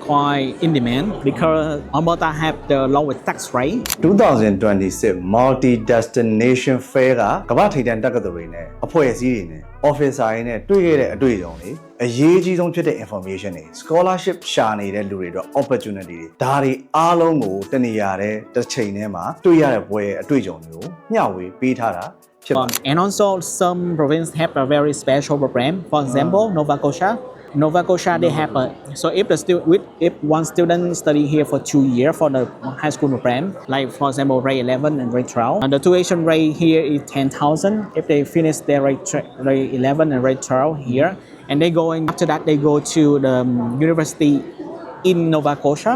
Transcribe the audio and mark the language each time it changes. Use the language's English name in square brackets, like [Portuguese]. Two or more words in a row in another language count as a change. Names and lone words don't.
[English] quite in demand because Alberta have the lowest tax rate. [Burmese] 2026 Multi Destination Fair ကကမ္ဘာထိပ်တန်းတက္ကသိုလ်တွေနဲ့အဖွဲ့အစည်းတွေနဲ့ officer တွေနဲ့တွေ့ခဲ့တဲ့အတွေ့အကြုံတွေအရေးကြီးဆုံးဖြစ်တဲ့ information တွေ scholarship ရှာနေတဲ့လူတွေအတွက် opportunity တွေဒါတွေအားလုံးကိုတနေရာတဲ့တစ်ချိန်ထဲမှာတွေ့ရတဲ့ဘွဲအတွေ့အကြုံတွေကိုမျှဝေပေးထားတာဖြစ်ပါတယ် [English] And also some provinces have a very special program. For example, Nova Scotia. Nova Scotia they have a so if one student study here for 2 years for the high school program, like for example grade 11 and grade 12, and the tuition rate here is 10,000 if they finish their grade 11 and grade 12 here, and they going after that they go to the university in Nova Scotia.